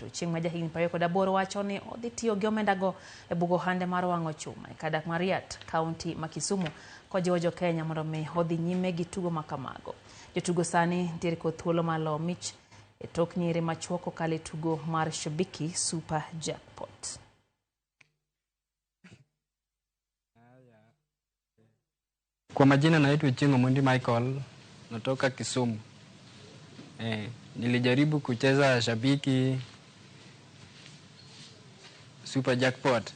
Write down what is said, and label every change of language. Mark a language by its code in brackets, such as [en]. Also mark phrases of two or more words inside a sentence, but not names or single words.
[luo] Ochieng ma jahigni 28 wacho ni odhi tiyo gi omenda go e bugo hande mar wang'o chuma e Kadak Mariat, kaunti ma Kisumu, kojiwo jo Kenya mondo mi odhi nyime gi tugo makamago. Jotugo sani nitiere kod thuolo mar loyo mich e tok nyiri machuok kokalo e tugo mar Shabiki Super Jackpot. [sw] Kwa majina naitwa Ochieng Omondi Michael, natoka Kisumu. Nilijaribu kucheza Shabiki Super Jackpot.